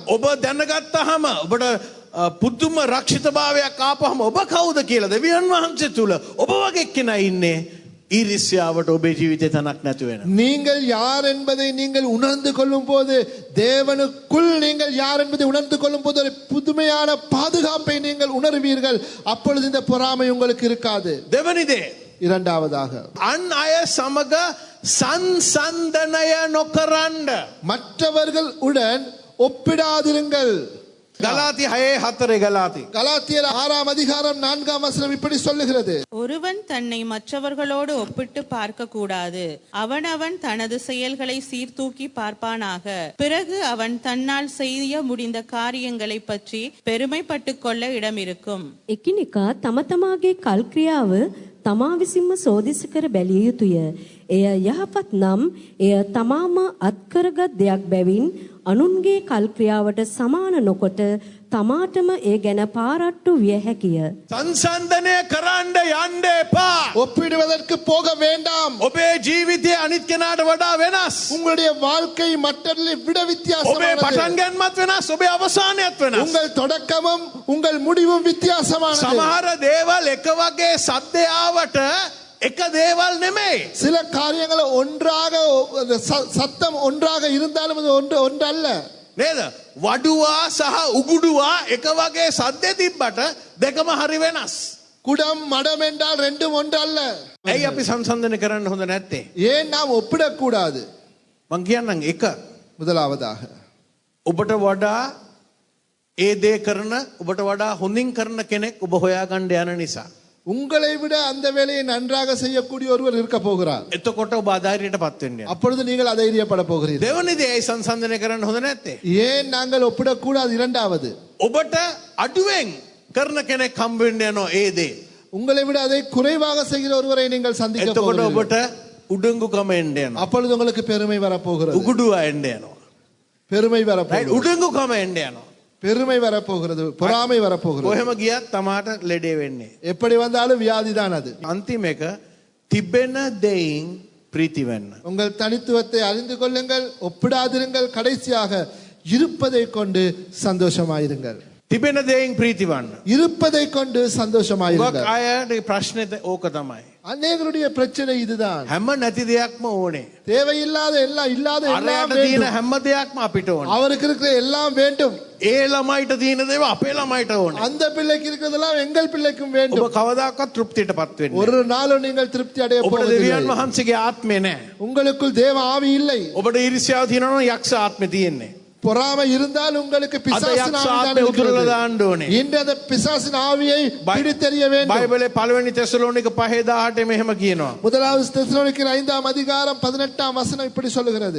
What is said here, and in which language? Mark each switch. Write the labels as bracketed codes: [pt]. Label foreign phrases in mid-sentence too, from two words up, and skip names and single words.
[si] ඔබ දැනගත්තාම ඔබට පුදුම රක්ෂිතභාවයක් ආපහම ඔබ කවුද කියලා දෙවියන් වහන්සේ තුල ඔබ වගේ කෙනා ඉන්නේ. ஈர்ஷ்யாවට ඔබේ ජීවිතේ තනක් නැතු වෙන. [ta] நீங்கள் யார் என்பதை நீங்கள் உணர்ந்து கொள்ளும் போது தேவனுக்குள் நீங்கள் யார் என்பதை உணர்ந்து கொள்ளும் போது ஒரு புதுமையான பாதுகாப்பை நீங்கள் உணர்வீர்கள். அப்பொழுது இந்த பொறாமை உங்களுக்கு இருக்காது. [si] දෙවනි දේ [ta] இரண்டாவதாக [si] අන් අය සමග සංසන්දනය නොකරන්න. [ta] மற்றவர்கள் உடன் ஒப்பிடாதிருங்கள். [si] ගලාති 6:4 ගලාති. [ta] கலாத்தியர் 6ஆம் அதிகாரம் 4ஆம் வசனம் இப்படி சொல்லுகிறது. ஒருவன் தன்னை மற்றவர்களோடு ஒப்பிட்டு பார்க்க கூடாது. அவனவன் தனது செயல்களை சீர்தூக்கி பார்ப்பானாக. பிறகு அவன் தன்னால் செய்ய முடிந்த காரியங்களை பற்றி பெருமைப்பட்டு கொள்ள இடம் இருக்கும். [si] එකිනෙකා තම තමාගේ කල්ක්‍රියාව තමා විසින්ම සෝදිසි කර බැලිය යුතුය. එය යහපත් නම් එය තමාම අත්කරගත් දෙයක් බැවින් අනුන්ගේ කල්ක්‍රියාවට සමාන නොකොට තමාටම ඒ ගැන පාරට්ටු විය හැකිය. සංසන්දනය කරන්න යන්න එපා. [ta] ஒப்பிடுவதற்கு போக வேண்டாம். [si] ඔබේ ජීවිතය අනිත් කෙනාට වඩා වෙනස්. [ta] உங்களுடைய வாழ்க்கை மற்றவர்களை விட [si] ඔබේ [ta] வித்தியாசமானது. [si] පටන් ගැනීමත් වෙනස්. ඔබේ අවසානයත් වෙනස්. [ta] உங்கள் தொடக்கமும் உங்கள் முடிவும் வித்தியாசமானது. [si] සමහර දේවල් එක වගේ සද්දේ ආවට එක දේවල් නෙමෙයි. [ta] சில காரியங்கள் ஒன்றாக சத்தம் ஒன்றாக இருந்தாலும் அது ஒன்றல்ல. [si] නේද? වඩුවා සහ උගුඩුවා එක වගේ සද්දේ තිබ්බට දෙකම හරි වෙනස්. [ta] குடம் மடம் என்றால் ரெண்டும் ஒன்று அல்ல. [si] ඇයි අපි සංසන්ධනය කරන්න හොඳ නැත්තේ? [ta] ஏன் நாம் ஒப்பிடக்கூடாது? [si] මං කියන්නම් එක [ta] முதலாவதாக [si] ඔබට වඩා ඒ දේ කරන ඔබට වඩා හොඳින් කරන කෙනෙක් ඔබ හොයාගන්න යන නිසා. [ta] உங்களை விட அந்த வேலையை நன்றாக செய்யக்கூடிய ஒருவர் இருக்க போகிறார். [si] එතකොට ඔබ අධෛර්යයටපත් වෙන්න යනවා. [ta] அப்பொழுது நீங்கள் அதைரியப்பட போகிறீர்கள். [si] දෙවනි දේ ඇයි සංසන්ධනය කරන්න හොඳ නැත්තේ? [ta] ஏன் நாங்கள் ஒப்பிடக்கூடாது? இரண்டாவது, [si] ඔබට අඩුවෙන් කරන කෙනෙක් හම්බ වෙන්න යනවා ඒ දේ. [ta] உங்களை விட அதை குறைவாக செய்கிற ஒருவரை நீங்கள் சந்திக்க [si] එතකොට [ta] போகிறீர்கள். [si] ඔබට උඩඟුකම එන්න යනවා. [ta] அப்பொழுது உங்களுக்கு பெருமை வரப்போகிறது. [si] උගුඩුව එන්න යනවා. [ta] பெருமை right? வரப்போகிறது. [si] උඩඟුකම එන්න යනවා. [ta] பெருமை வரப்போகிறது. பொறாமை வரப்போகிறது. [si] කොහෙම ගියත් තමාට ලෙඩේ වෙන්නේ. [ta] எப்படி வந்தாலும் வியாதிதான் அது. [si] අන්තිම එක තිබෙන දෙයින් ප්‍රීති වෙන්න. [ta] உங்கள் தனித்துவத்தை அறிந்து கொள்ளுங்கள், ஒப்பிடாதிருங்கள். கடைசியாக இருப்பதை கொண்டு சந்தோஷமாயிருங்கள். [si] තිබෙන දෙයින් ප්‍රීති වන්න. [ta] இருப்பதை கொண்டு [si] ගොඩක් [ta] சந்தோஷமாயிருங்கள். [si] අයගේ ප්‍රශ්නේ ඕක තමයි. [ta] அநேகருடைய பிரச்சனை இதுதான். [si] හැම නැති දෙයක්ම ඕනේ. [ta] தேவையில்லாத எல்லாம் இல்லாத எல்லாம் [si] අරයට තියෙන [ta] வேண்டும். [si] හැම දෙයක්ම අපිට ඕනේ. [ta] அவருக்கு இருக்கிற எல்லாம் வேண்டும். [si] ඒ ළමයිට තියෙන දේව අපේ ළමයිට ඕනේ. [ta] அந்த பிள்ளைக்கு இருக்கிறதெல்லாம் எங்கள் பிள்ளைக்கும் [si] ඔබ [ta] வேண்டும். [si] කවදාකවත් තෘප්තියටපත් වෙන්නේ නැහැ. [ta] ஒரு நாளும் நீங்கள் திருப்தி அடைய [si] ඔබට [ta] போவதில்லை. [si] දෙවියන් වහන්සේගේ ආත්මය නැහැ. [ta] உங்களுக்குள் தேவ ஆவி இல்லை. [si] ඔබට ඊර්ෂ්‍යාව තියෙනවා නම් යක්ෂ ආත්මය තියෙන්නේ. [ta] பொறாமை இருந்தால் உங்களுக்கு [si] අද [ta] பிசாசின் [si] යක්ෂ [ta] ஆவி தான் [si] ආත්මය උදුරලා [ta] இருக்கிறது. [si] දාන්න ඕනේ. [ta] இன்று அந்த பிசாசின் ஆவியை பிடித்தெறிய வேண்டும். [si] බයිබලේ පළවෙනි තෙසලෝනික 5:18 මෙහෙම කියනවා. [ta] முதலாவது தெசலோனிக்கர் 5ஆம் அதிகாரம் 18ஆம் வசனம் இப்படி சொல்லுகிறது.